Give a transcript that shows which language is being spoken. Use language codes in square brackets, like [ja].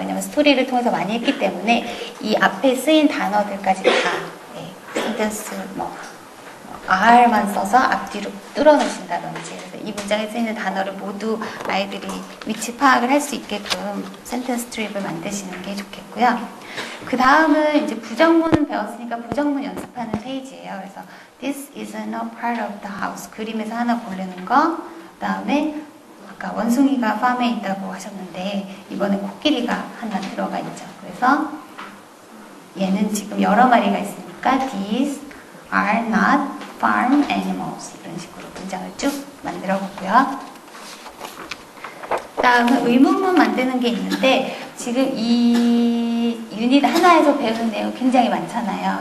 [ko] 왜냐면 스토리를 통해서 많이 했기 때문에 이 앞에 쓰인 단어들까지 다 센텐스 R만 써서 앞뒤로 뚫어놓으신다든지, 그래서 이 문장에 쓰이는 단어를 모두 아이들이 위치 파악을 할 수 있게끔 센텐스 트립을 만드시는 게 좋겠고요. 그 다음은 이제 부정문 배웠으니까 부정문 연습하는 페이지예요. 그래서 [en] This isn't a part of the house. [ko] 그림에서 하나 고르는 거. 그 다음에 아까 원숭이가 팜에 있다고 하셨는데 이번엔 코끼리가 하나 들어가 있죠. 그래서 얘는 지금 여러 마리가 있으니까 [en] These are not farm animals. [ko] 이런 식으로 문장을 쭉 만들어 보고요. 그 다음은 의문문 만드는 게 있는데 지금 이 유닛 하나에서 배우는 내용 굉장히 많잖아요.